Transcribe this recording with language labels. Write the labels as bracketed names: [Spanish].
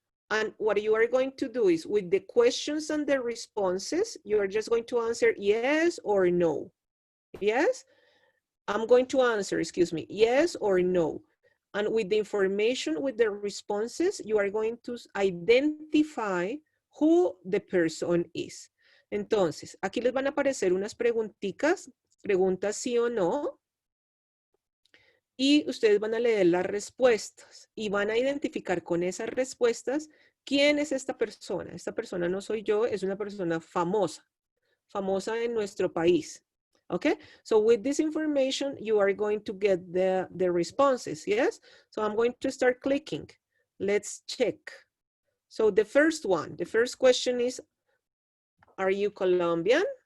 [English] And what you are going to do is with the questions and the responses, you are just going to answer yes or no. Yes? I'm going to answer, excuse me, yes or no. And with the information, with the responses, you are going to identify who the person is. [Spanish] Entonces, aquí les van a aparecer unas preguntitas, preguntas sí o no. Y ustedes van a leer las respuestas y van a identificar con esas respuestas quién es esta persona. Esta persona no soy yo, es una persona famosa, famosa en nuestro país. [English] Okay, so with this information, you are going to get the responses, yes? So I'm going to start clicking. Let's check. So the first one, the first question is, are you Colombian?